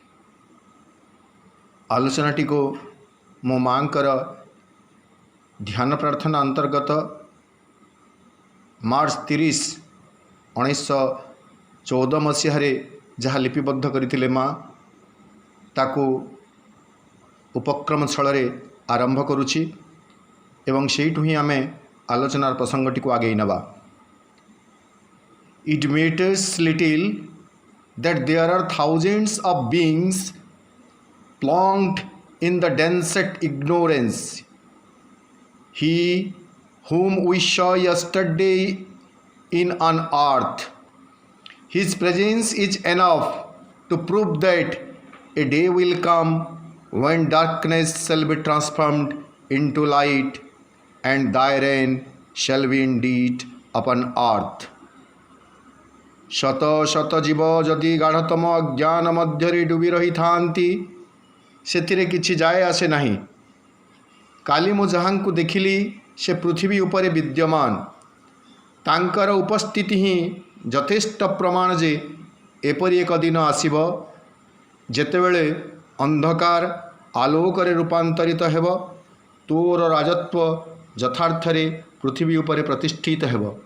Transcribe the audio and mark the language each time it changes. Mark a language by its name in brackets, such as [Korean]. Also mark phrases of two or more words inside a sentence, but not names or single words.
[Odia] ଆଲୋଚନାଟିକୁ ମୋ ମାଙ୍କର ଧ୍ୟାନ ପ୍ରାର୍ଥନା ଅନ୍ତର୍ଗତ ମାର୍ଚ୍ଚ 30, 1914 ମସିହାରେ ଯାହା ଲିପିବଦ୍ଧ କରିଥିଲେ ମା, ତାକୁ ଉପକ୍ରମ ଛଳରେ ଆରମ୍ଭ କରୁଛି ଏବଂ ସେଇଠୁ ହିଁ ଆମେ ଆଲୋଚନାର ପ୍ରସଙ୍ଗଟିକୁ ଆଗେଇ ନେବା। [English] It matters little that there are thousands of beings plunged in the densest ignorance. He whom we saw yesterday in an earth, his presence is enough to prove that a day will come when darkness shall be transformed into light and thy reign shall be indeed upon earth. [Odia] ଶତ ଶତ ଜୀବ ଯଦି ଗାଢ଼ତମ ଅଜ୍ଞାନ ମଧ୍ୟରେ ଡୁବି ରହିଥାନ୍ତି, ସେଥିରେ କିଛି ଯାଏ ଆସେ ନାହିଁ। କାଲି ମୁଁ ଯାହାଙ୍କୁ ଦେଖିଲି ସେ ପୃଥିବୀ ଉପରେ ବିଦ୍ୟମାନ। ତାଙ୍କର ଉପସ୍ଥିତି ହିଁ ଯଥେଷ୍ଟ ପ୍ରମାଣ ଯେ ଏପରି ଏକ ଦିନ ଆସିବ ଯେତେବେଳେ ଅନ୍ଧକାର ଆଲୋକରେ ରୂପାନ୍ତରିତ ହେବ, ତୋର ରାଜତ୍ୱ ଯଥାର୍ଥରେ ପୃଥିବୀ ଉପରେ ପ୍ରତିଷ୍ଠିତ ହେବ।